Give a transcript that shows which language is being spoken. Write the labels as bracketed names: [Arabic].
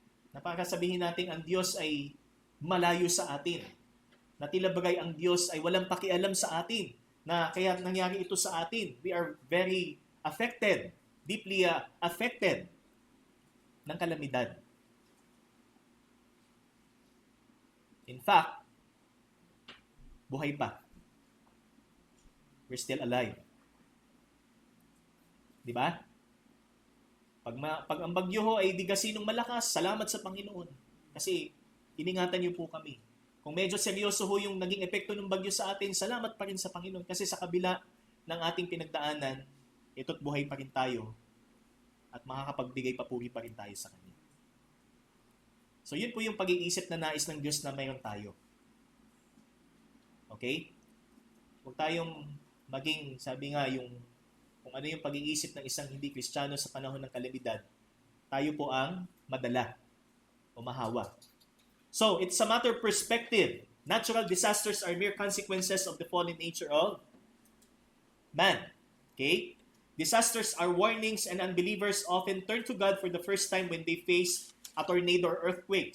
[Filipino] Napakasabihin natin ang Diyos ay malayo sa atin. Na tila bagay ang Diyos ay walang pakialam sa atin. Na kaya nangyari ito sa atin. [English] We are very affected, deeply affected [Filipino] ng kalamidad. [English] In fact, [Filipino] buhay pa. [English] We're still alive. [Filipino] Di ba? Pag ang bagyo ho ay di gasinong malakas, salamat sa Panginoon. Kasi iningatan niyo po kami. Kung medyo seryoso ho yung naging epekto ng bagyo sa atin, salamat pa rin sa Panginoon. Kasi sa kabila ng ating pinagdaanan, ito't buhay pa rin tayo at makakapagbigay papuri pa rin tayo sa Kanya. So yun po yung pag-iisip na nais ng Diyos na mayroon tayo. Okay? Huwag tayong maging, sabi nga, kung ano yung pag-iisip ng isang hindi Kristiyano sa panahon ng kalamidad, tayo po ang madala o mahawa. [English] So, it's a matter of perspective. Natural disasters are mere consequences of the fallen nature of man. Okay? Disasters are warnings and unbelievers often turn to God for the first time when they face a tornado or earthquake.